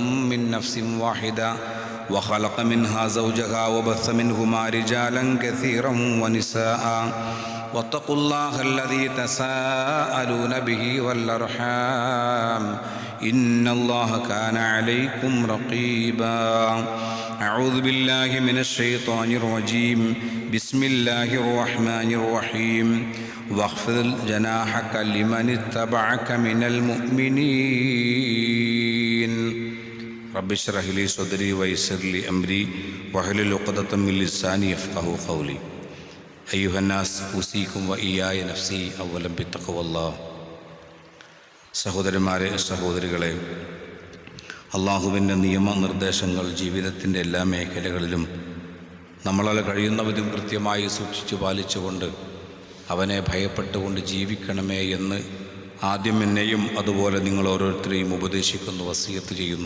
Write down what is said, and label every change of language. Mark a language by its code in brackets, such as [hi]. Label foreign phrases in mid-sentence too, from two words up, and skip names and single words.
[ar] من نفس واحدة وخلق منها زوجها وبث منهما رجالا كثيرا ونساء واتقوا الله الذي تساءلون به والأرحام إن الله كان عليكم رقيبا أعوذ بالله من الشيطان الرجيم بسم الله الرحمن الرحيم واخفض جناحك لمن اتبعك من المؤمنين رب اشرح لي صدري ويسر لي أمري واحلل عقدة من لساني يفقهوا قولي أيها الناس أوصيكم وإياي نفسي أولا بتقوى الله [ml] സഹോദരന്മാരെ സഹോദരികളെ, അള്ളാഹുവിൻ്റെ നിയമനിർദ്ദേശങ്ങൾ ജീവിതത്തിൻ്റെ എല്ലാ മേഖലകളിലും നമ്മളാൽ കഴിയുന്നവരും കൃത്യമായി സൂക്ഷിച്ചു പാലിച്ചുകൊണ്ട് അവനെ ഭയപ്പെട്ടുകൊണ്ട് ജീവിക്കണമേ എന്ന് ആദ്യം എന്നെയും അതുപോലെ നിങ്ങൾ ഓരോരുത്തരെയും ഉപദേശിക്കുന്നു, വസിയത്ത് ചെയ്യുന്നു.